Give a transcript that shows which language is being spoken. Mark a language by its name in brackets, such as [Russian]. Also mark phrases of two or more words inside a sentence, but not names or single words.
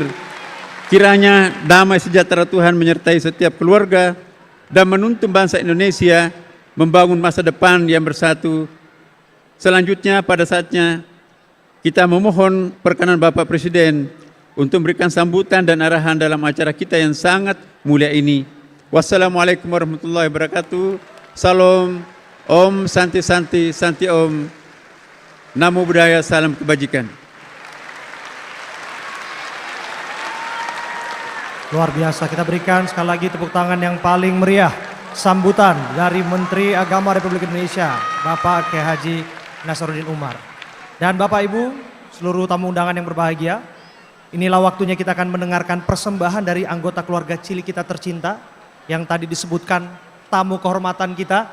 [Indonesian] Kiranya damai sejahtera Tuhan menyertai setiap keluarga dan menuntun bangsa Indonesia membangun masa depan yang bersatu. Selanjutnya pada saatnya kita memohon perkenan Bapak Presiden untuk memberikan sambutan dan arahan dalam acara kita yang sangat mulia ini. [Arabic] والسلام عليكم ورحمة الله وبركاته. [Sanskrit] Salam, Om Santi Santi Santi Om. [Pali] Namo Buddhaya, [Indonesian] salam kebajikan. Luar biasa, kita berikan sekali lagi tepuk tangan yang paling meriah. Sambutan dari Menteri Agama Republik Indonesia, Bapak Kiai Haji Nasaruddin Umar. Dan Bapak Ibu, seluruh tamu undangan yang berbahagia, inilah waktunya kita akan mendengarkan persembahan dari anggota keluarga cilik kita tercinta, yang tadi disebutkan tamu kehormatan kita.